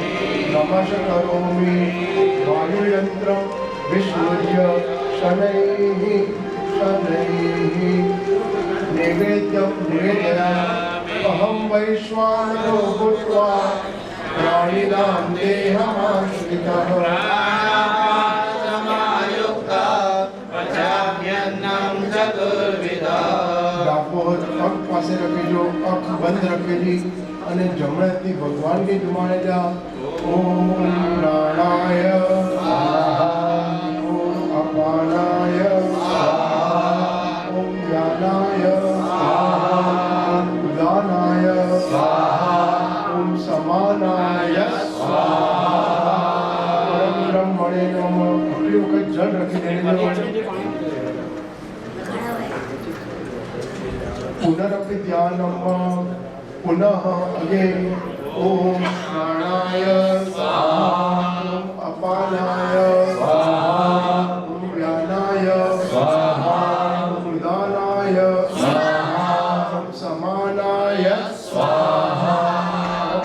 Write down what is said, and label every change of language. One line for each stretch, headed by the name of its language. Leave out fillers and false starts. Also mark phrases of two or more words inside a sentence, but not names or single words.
Sanskrit: नमः करोमि वायुयन्त्रं विस्मृत्य शनैः शनैः नैवेद्यं निवेदयामि। अहं वैश्वानरो भूत्वा प्राणिनां देहमाश्रितः
Gujarati: ડાકોર પગ પાસે રખેજો, આંખ બંધ રખેલી અને જમણેથી ભગવાનને જુમાડે જા.
Sanskrit: ओम प्राणाय स्वाहा, ओम अपानाय स्वाहा, ओम ज्ञानाय स्वाहा, ओम उदानाय स्वाहा, ओम समानाय स्वाहा. परम ब्रह्मणे नमः.
Gujarati: આટલી વખત જળ રાખી દેજો.
Sanskrit: पुनरपि ध्यानम पुनः अगेन ओम प्राणाय स्वाहा, ओम अपानाय स्वाहा, ओम व्यानाय स्वाहा, ओम उदानाय स्वाहा, ओम समानाय स्वाहा.